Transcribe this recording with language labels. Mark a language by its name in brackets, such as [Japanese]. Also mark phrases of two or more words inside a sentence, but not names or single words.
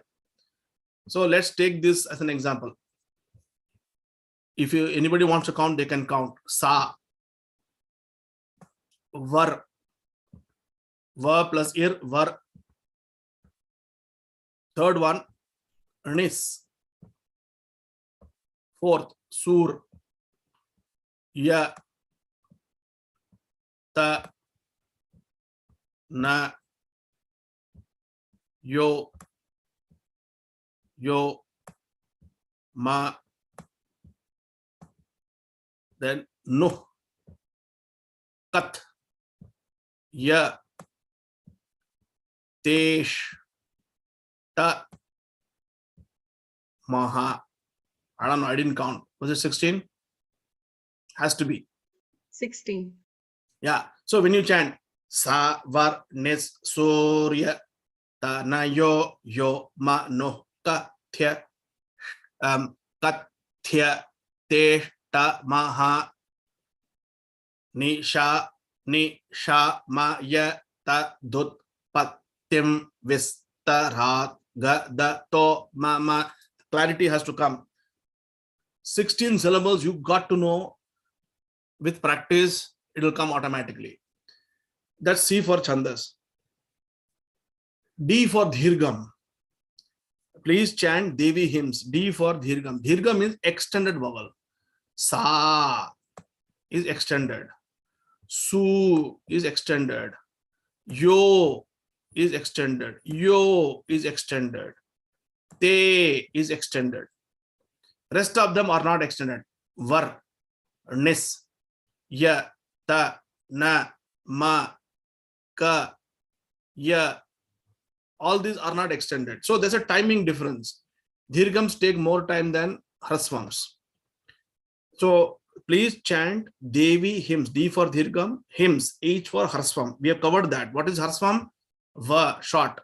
[English] So let's take this as an example. If anybody wants to count, they can count. [Sanskrit] Sa, var, va plus ir, var. [English] Third one, nis. Fourth, [Sanskrit] sur, ya, ta, na, yo, ma, then no, kat, ya, tesh, ta, maha. [English] I don't know, I didn't count. Was it 16? Has to be. 16. Yeah. So when you chant [Sanskrit] sa, var, nis, surya, ta, na, yo, ma, no, ka, thya, kat, thya, te, ta, maha, ni, sha, ma, ya, ta, dut, pat, tim, vis, ta, rat, ga, da, to, ma. [English] Clarity has to come. 16 syllables you got to know. With practice, it will come automatically. That's C for Chandas. D for Dhirgam. Please chant Devi hymns. D for Dhirgam. Dhirgam is extended vowel. Sa is extended. Su is extended. Yo is extended. Yo is extended. Te is extended. Rest of them are not extended. [Sanskrit] Var, nis, ya, ta, na, ma, ka, ya. [English] All these are not extended. So there's a timing difference. Dhirgams take more time than Hrasvams. So please chant Devi hymns. D for Dhirgam, hymns, H for Hrasvam. We have covered that. What is Hrasvam? Va, short.